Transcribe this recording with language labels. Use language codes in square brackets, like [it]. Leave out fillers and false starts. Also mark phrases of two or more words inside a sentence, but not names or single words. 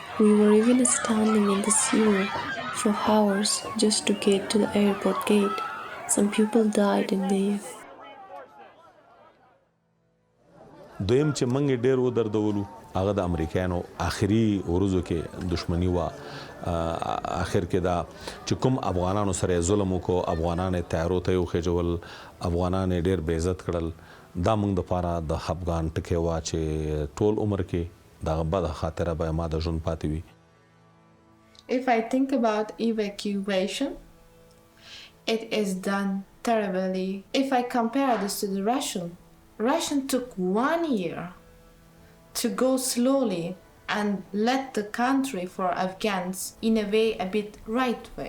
[en] We were even standing in the sewer for hours just to get to the airport gate. Some people died in there. [ps] دویم چې موږ ډېر ودردولو هغه د امریکایانو آخري ورځو کې دښمني و اخر کې دا چې کوم افغانانو سره ظلم وکړو افغانان تیارو ته وخېجول افغانان ډېر بې عزت کړل دا موږ دپاره د افغان ټکی وه چې ټول عمر کې دغه بده خاطره به ما د ژوند پاتې وي. [en] If I think about evacuation, it is done terribly. If I compare this to the Russian took 1 year to go slowly and let the country for Afghans in a way, a bit right way.